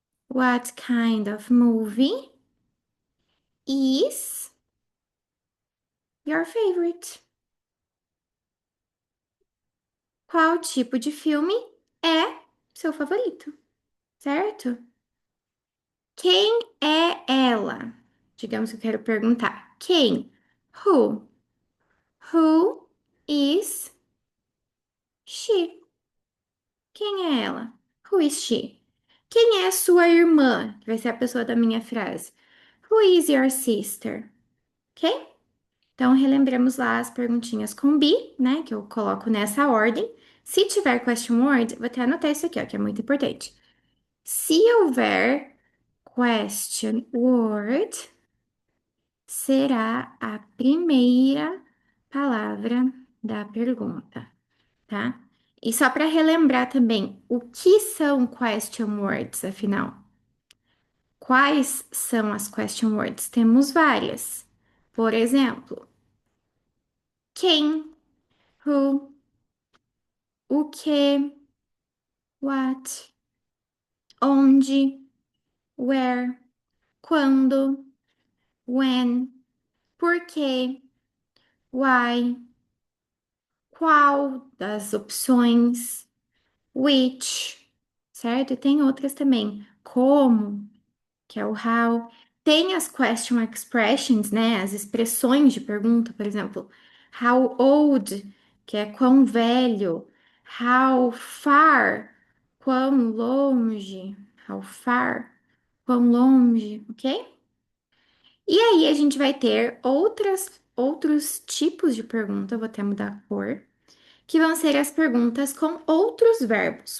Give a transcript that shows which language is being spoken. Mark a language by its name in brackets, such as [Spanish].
[English] What kind of movie is your favorite? [Portuguese] Qual tipo de filme é seu favorito? Certo? Quem é ela? Digamos que eu quero perguntar. Quem? [English] Who? Who is she? [Portuguese] Quem é ela? [English] Who is she? [Portuguese] Quem é sua irmã? Que vai ser a pessoa da minha frase. [English] Who is your sister? [Portuguese] Ok? Então, relembramos lá as perguntinhas com be, né? Que eu coloco nessa ordem. Se tiver question word, vou até anotar isso aqui, ó, que é muito importante. Se houver question word, será a primeira palavra da pergunta, tá? E só para relembrar também, o que são question words, afinal? Quais são as question words? Temos várias. Por exemplo, quem, who, o que. what, onde, where, quando, when, por quê, why, qual das opções, which, certo? E tem outras também, como, que é o how. Tem as question expressions, né? As expressões de pergunta, por exemplo, how old, que é quão velho, how far, quão longe, how far, quão longe, ok? E aí a gente vai ter outros tipos de pergunta, vou até mudar a cor, que vão ser as perguntas com outros verbos.